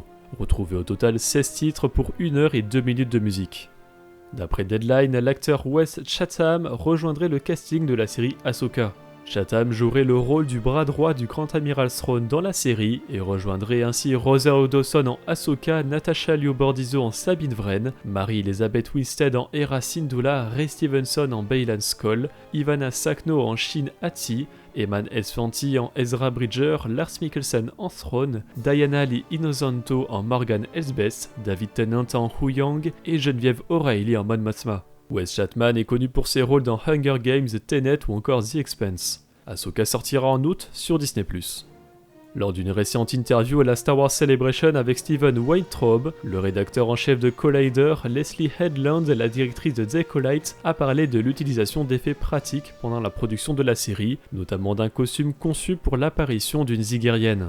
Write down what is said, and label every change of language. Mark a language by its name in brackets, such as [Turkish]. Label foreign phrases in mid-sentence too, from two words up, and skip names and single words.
[French] Retrouvez au total 16 titres pour 1 heure et 2 minutes de musique. D'après Deadline, l'acteur Wes Chatham rejoindrait le casting de la série Ahsoka. Chatham jouerait le rôle du bras droit du Grand Amiral Thrawn dans la série et rejoindrait ainsi Rosario Dawson en Ahsoka, Natasha Liu Bordizzo en Sabine Wren, Mary-Elizabeth Winstead en Hera Syndulla, Ray Stevenson en Baylan Skoll, Ivana Sakno en Shin Hati, Eman Esfanti en Ezra Bridger, Lars Mikkelsen en Thrawn, Diana Lee Innocento en Morgan Elsbeth, David Tennant en Huyang et Geneviève O'Reilly en Mon Mothma. Wes Chatham est connu pour ses rôles dans Hunger Games, Tenet ou encore The Expanse. Ahsoka sortira en août sur Disney+. Lors d'une récente interview à la Star Wars Celebration avec Steven Weintraub, le rédacteur en chef de Collider, Leslie Headland, la directrice de The Acolyte, a parlé de l'utilisation d'effets pratiques pendant la production de la série, notamment d'un costume conçu pour l'apparition d'une Zigerienne.